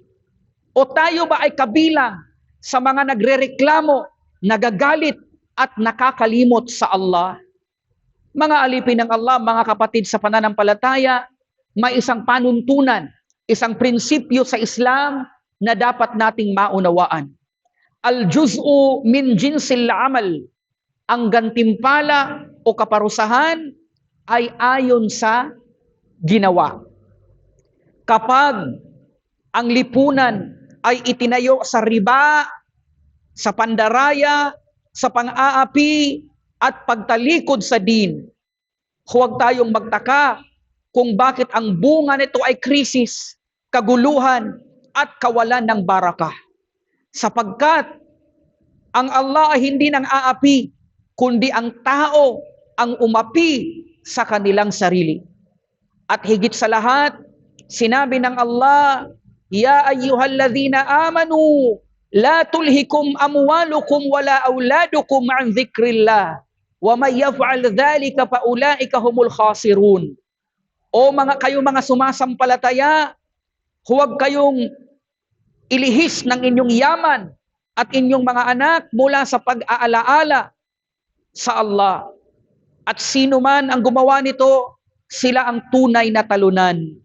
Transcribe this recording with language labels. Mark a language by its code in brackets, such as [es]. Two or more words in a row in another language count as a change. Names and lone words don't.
[tl] O tayo ba ay kabilang sa mga nagrereklamo, nagagalit at nakakalimot sa Allah? Mga alipin ng Allah, mga kapatid sa pananampalataya, may isang panuntunan, isang prinsipyo sa Islam na dapat nating maunawaan. [ar] الجزاء من جنس العمل. [tl] Ang gantimpala o kaparusahan ay ayon sa ginawa. Kapag ang lipunan ay itinayo sa riba, sa pandaraya, sa pang-aapi, at pagtalikod sa din, huwag tayong magtaka kung bakit ang bunga nito ay krisis, kaguluhan, at kawalan ng barakah. Sapagkat ang Allah ay hindi nang aapi, kundi ang tao ang umapi sa kanilang sarili. At higit sa lahat, sinabi ng Allah, [ar] يا أيها الذين آمنوا لا تلهكم أموالكم ولا أولادكم عن ذكر الله ومن يفعل ذلك فأولئك هم الخاسرون. [tl] O kayo mga sumasampalataya, huwag kayong ilihis ng inyong yaman at inyong mga anak mula sa pag-aalaala sa Allah. At sino man ang gumawa nito, sila ang tunay na talunan.